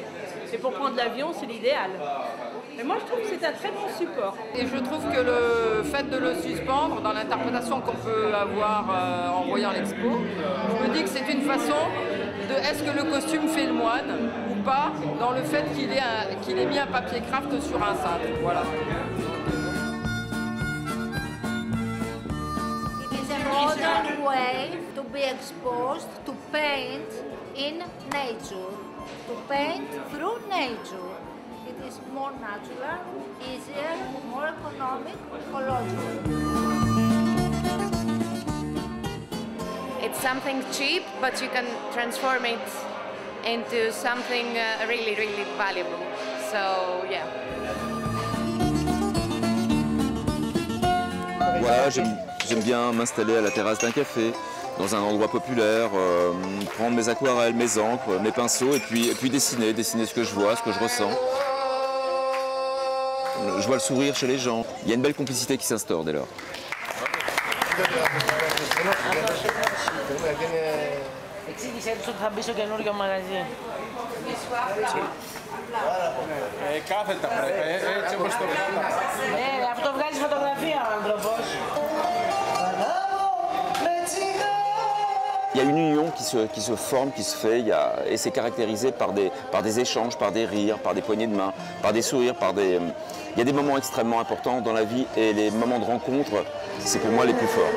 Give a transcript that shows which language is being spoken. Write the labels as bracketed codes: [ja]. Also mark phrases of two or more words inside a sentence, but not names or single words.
[fr] Et pour prendre l'avion, c'est l'idéal. Mais moi, je trouve que c'est un très bon support. Et je trouve que le fait de le suspendre dans l'interprétation qu'on peut avoir en voyant l'expo, je me dis que c'est une façon de est-ce que le costume fait le moine ou pas, dans le fait qu'il ait mis un papier craft sur un cintre. Voilà. [en] It is a modern way to be exposed to paint in nature, to paint through nature. It is more natural, easier, more economic, ecological. It's something cheap, but you can transform it into something really, really valuable. So, yeah. [fr] Voilà, j'aime bien m'installer à la terrasse d'un café, dans un endroit populaire, prendre mes aquarelles, mes encres, mes pinceaux et puis dessiner ce que je vois, ce que je ressens. Je vois le sourire chez les gens. Il y a une belle complicité qui s'instaure dès lors. [el] Εξήγησέ τους ότι θα μπει στο καινούργιο μαγαζί. Κάθετα πρέπει, έτσι όπως το βγάλα. Αυτό βγάζει φωτογραφία ο άνθρωπος. [fr] Il y a une union qui se forme, qui se fait, et c'est caractérisé par des échanges, par des rires, par des poignées de main, par des sourires, Il y a des moments extrêmement importants dans la vie et les moments de rencontre, c'est pour moi les plus forts.